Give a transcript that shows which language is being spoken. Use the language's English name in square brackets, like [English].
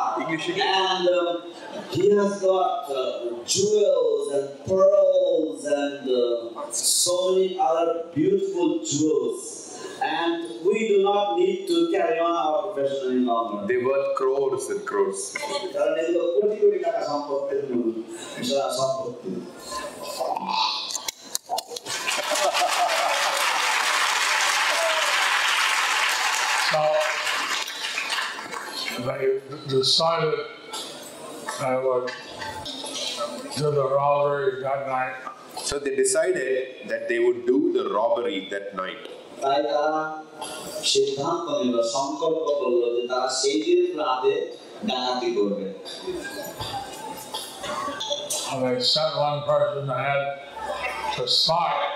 [English] And he has got jewels and pearls and so many other beautiful jewels. And we do not need to carry on our profession any longer. They were crores and crores. [Bangla] কারণ এগুলো কোটি কোটি টাকা সম্পত্তির মূল সম্পত্তি। [English] So they decided they would do the robbery that night. So they decided that they would do the robbery that night. [Bangla] তাই তারা সিদ্ধান্ত নিল, সংকল্প করলো যে তারা সেই দিন রাতে ডাকাতি করবে। [English] And they sent one person ahead to spy.